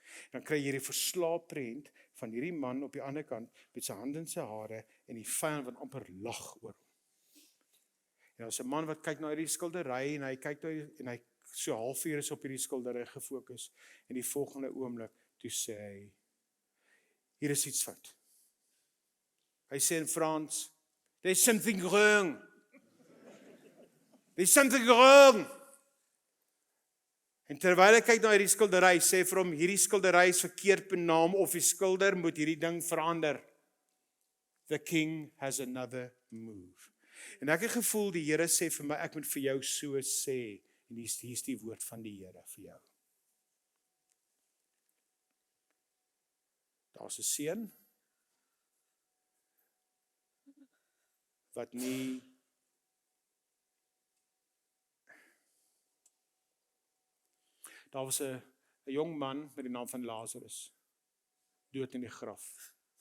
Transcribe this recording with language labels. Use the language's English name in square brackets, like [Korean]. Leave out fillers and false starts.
[Afrikaans] Dan kry jy hierdie verslaapprent van hierdie man op die ander kant met sy hande in sy hare en die vyand wat amper lag oor hom. En daar's 'n man wat kyk na hierdie skildery en hy kyk en hy so halfuur is op hierdie skildery gefokus en die volgende oomblik toe sê hy, hier is iets fout. Hy sê in Frans, [English] there's something wrong. There's something wrong. [Afrikaans] En terwyl hy kyk na hierdie skildery, sê vir hom, hierdie skildery is verkeerd benaam of die skilder moet hierdie ding verander. [English] The king has another move. [Afrikaans] En ek het gevoel die Here sê vir my, ek moet vir jou so sê, en hier's die woord van die Here vir jou. Daar's 'n seun wat nie daar was 'n jong man met die naam van Lazarus, dood in die graf.